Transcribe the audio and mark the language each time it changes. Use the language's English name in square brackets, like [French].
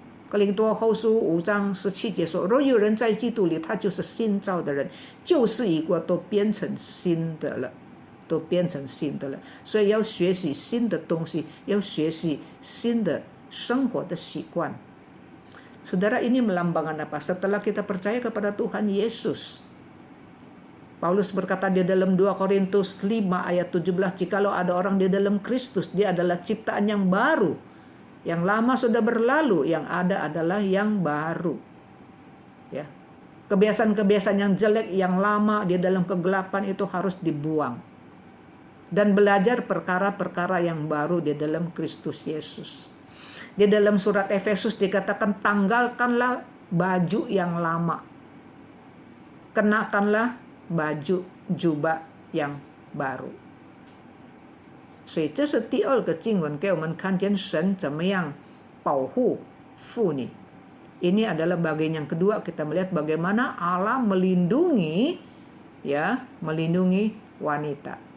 [Chinese] 哥林多后书5章17节说，若有人在基督里，他就是新造的人，旧事已过，都变成新的了，都变成新的了。所以要学习新的东西，要学习新的生活的习惯。 [Indonesian] Saudara, ini melambangkan apa? Setelah kita percaya kepada Tuhan Yesus, Paulus berkata di dalam 2 Korintus 5 ayat 17, jikalau ada orang di dalam Kristus, dia adalah ciptaan yang baru. Yang lama sudah berlalu, yang ada adalah yang baru. Ya. Kebiasaan-kebiasaan yang jelek, yang lama di dalam kegelapan itu harus dibuang. Dan belajar perkara-perkara yang baru di dalam Kristus Yesus. Di dalam surat Efesus dikatakan, tanggalkanlah baju yang lama. Kenakanlah baju jubah yang baru. [Chinese] 所以这是第二个经文给我们看见神怎么样保护妇女。 [Indonesian] Ini adalah bagian yang kedua, kita melihat bagaimana Allah melindungi wanita.